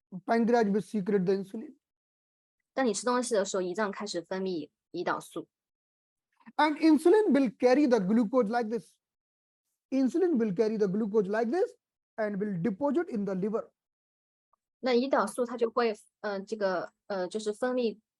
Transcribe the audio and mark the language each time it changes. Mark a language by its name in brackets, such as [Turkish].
[English] Pancreas will secrete the insulin. [Chinese] 当你吃东西的时候，胰脏开始分泌胰岛素， [English] And insulin will carry the glucose like this. Insulin will carry the glucose like this and will deposit in the liver. [Chinese] 那胰岛素它就会就是分泌。